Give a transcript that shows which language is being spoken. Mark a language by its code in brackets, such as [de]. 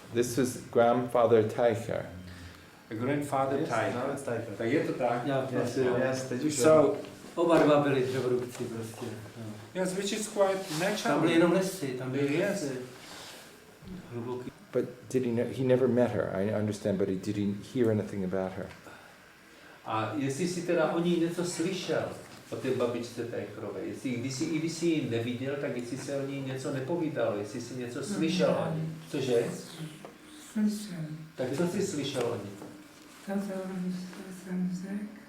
[en] This was grandfather Teicher. Grandfather Teicher. [cs] Tak je to tak? So, oba dva byli dřevorubci prostě. [en] Yes, which is quite natural. [cs] Tam byly jenom lesy, tam byly lesy. Hluboký. [en] But did he know, he never met her, I understand, but did he hear anything about her? [cs] A jestli si teda o ní něco slyšel, o té babičce Teicherové, když jsi ji neviděl, tak jestli se o ní něco nepovídalo, jestli jsi něco slyšel o ní. Cože? Slyšel. Tak co jsi slyšel o ní? To jsem řekl.